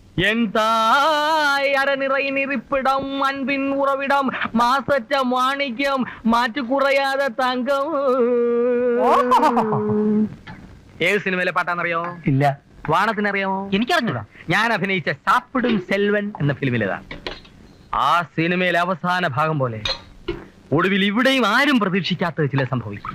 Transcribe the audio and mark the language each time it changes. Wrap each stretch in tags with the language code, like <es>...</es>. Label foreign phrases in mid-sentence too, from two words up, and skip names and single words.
<ta>என் தாய் அறநிறை நெருப்பிடம் அன்பின் உறவிடம் மாசற்ற மாணிக்கம் மாற்று குறையாத தங்கம்.</ta> <ml>ഏത് സിനിമയിലെ പാട്ടാന്നറിയോ? ഇല്ല. വാണത്തിനറിയാമോ? എനിക്കറിഞ്ഞൂടാ. ഞാൻ അഭിനയിച്ച സാപ്പിടും സെൽവൻ എന്ന ഫിലിമിലേതാണ്. ആ സിനിമയിലെ അവസാന ഭാഗം പോലെ ഒടുവിൽ ഇവിടെയും ആരും പ്രതീക്ഷിക്കാത്ത ചില സംഭവിക്കും.</ml>